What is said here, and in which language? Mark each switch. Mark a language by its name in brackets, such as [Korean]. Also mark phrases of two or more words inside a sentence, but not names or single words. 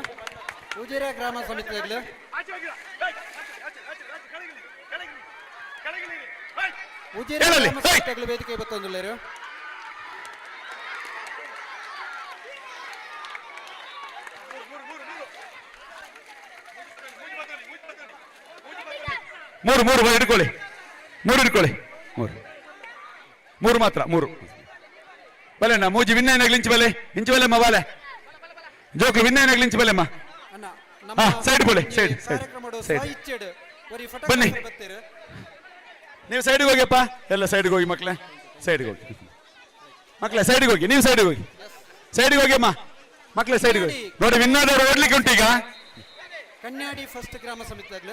[Tulu] ಉಜಿರೆ ಗ್ರಾಮ ಸಮಿತಿಗಳು ವೇದಿಕೆ ಬತ್ತೊಂದುಲ್ಲೇರು. [Kannada] ಮೂರು ಹಿಡ್ಕೊಳ್ಳಿ. ಮೂರು ಮಾತ್ರ. [Tulu] ಬಲೆಣ್ಣ ಮೂಜಿ ವಿನ್ನೈನಾಗ್ಲಿ ಇಂಚು ಬಲೆ ಅಮ್ಮ ಬಾಲೆ ಜೋಕ್ಲು ವಿನ್ನೈನಾಗ್ಲಿ ಇಂಚು ಬಲೆ ಅಮ್ಮ. ಸೈಡ್ ಬೋಲೆ [Kannada] ಸೈಡ್ ಬನ್ನಿ. ನೀವು ಸೈಡ್ಗೆ ಹೋಗಿಯಪ್ಪ. ಎಲ್ಲ ಸೈಡ್ಗೆ ಹೋಗಿ ಮಕ್ಕಳೇ. ಸೈಡ್ಗೆ ಹೋಗಿ ನೀವು ಸೈಡ್ಗೆ ಹೋಗಿ ಅಮ್ಮ ಮಕ್ಕಳೇ. ಸೈಡ್ಗೆ ಹೋಗಿ ನೋಡಿ. ವಿನ್ನಾದವರು ಓಡ್ಲಿಕ್ಕೆ ಉಂಟು ಈಗ. ಕನ್ಯಾಡಿ ಫಸ್ಟ್ ಗ್ರಾಮ ಸಮಿತಿಗಳು